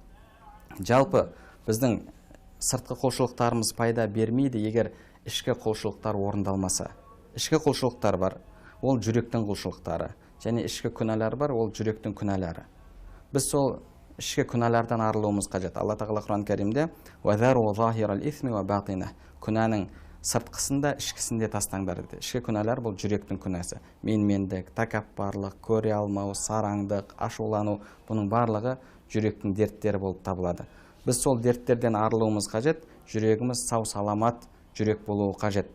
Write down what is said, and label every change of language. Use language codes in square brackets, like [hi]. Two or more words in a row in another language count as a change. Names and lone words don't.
[kk] Жалпы біздің сыртқы құлшылықтарымыз пайда бермейді, егер ішкі құлшылықтар орындалмаса. Ішкі құлшылықтар бар, ол жүректің құлшылықтары, және ішкі күнәлар бар, ол жүректің күнәлары. Біз сол ішкі күнәлардан арылуымыз қажет. Алла тағала Құран кәрімде [ar] «وذروا ظاهر الإثم وباطنه». [kk] Күнәнің сыртқысында, ішкісінде тастаңдар деді. Ішкі күнәлар бұл жүректің күнәсі. Менмендік, тәкаппарлық, көре алмау, сараңдық, ашулану, бұның барлығы жүректің дерттері болып табылады. Біз сол дерттерден арылуымыз қажет, жүрегіміз сау саламат жүрек болуы қажет.